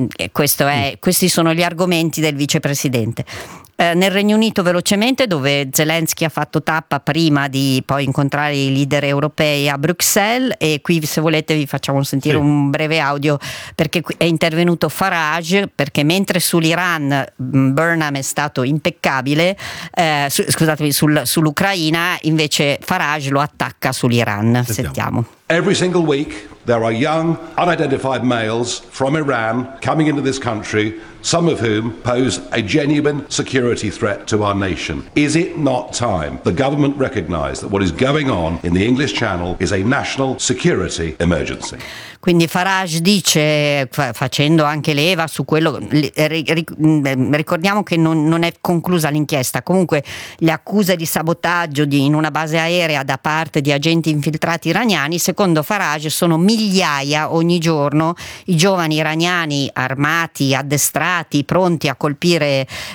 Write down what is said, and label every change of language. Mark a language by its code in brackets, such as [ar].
[it] Questi sono gli argomenti del vicepresidente. Nel Regno Unito, velocemente, dove Zelensky ha fatto tappa prima di poi incontrare i leader europei a Bruxelles, e qui se volete vi facciamo sentire un breve audio, perché è intervenuto Farage, perché mentre sull'Iran Burnham è stato impeccabile, sull'Ucraina invece Farage lo attacca sull'Iran. Sentiamo. [en] Every single week there are young, unidentified males from Iran coming into this country, some of whom pose a genuine security threat to our nation. Is it not time the government recognized that what is going on in the English Channel is a national security emergency? [it] Quindi Farage dice, facendo anche leva su quello, ricordiamo che non è conclusa l'inchiesta, comunque le accuse di sabotaggio in una base aerea da parte di agenti infiltrati iraniani, secondo Farage sono migliaia ogni giorno, i giovani iraniani armati, addestrati, pronti a colpire